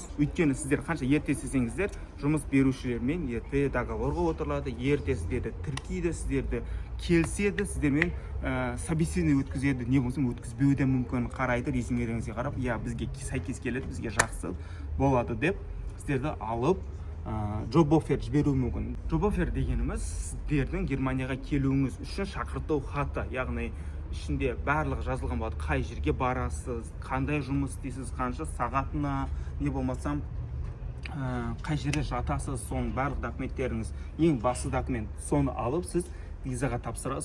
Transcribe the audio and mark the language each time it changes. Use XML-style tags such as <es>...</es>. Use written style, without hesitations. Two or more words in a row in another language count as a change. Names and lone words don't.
<kk>Өйткені сіздер қанша ерте істесеңіздер, жұмыс берушілермен ерте договорға отырылады, ерте сіздерді тіркейді, сіздерді келіседі, сіздермен собеседование өткізеді, не болса өткізбеуі де мүмкін, қарайды, резюмелеріңізге қарап, бізге сәйкес келеді, бізге жақсы болады деп сіздерді алып</kk> <en>job offer</en> <kk>жіберу мүмкін.</kk> <en>Job offer</en> <kk>дегеніміз сіздердің Германияға келуіңіз үшін шақырту хаты, яғни ішінде барлығы жазылған болады, қай жерге барасыз, қандай жұмыс істейсіз, қанша сағатына, не болмасам қай жерде жатасыз, соның барлық документтеріңіз, ең басты документ, соны алып сіз визаға тапсырасыз.</kk>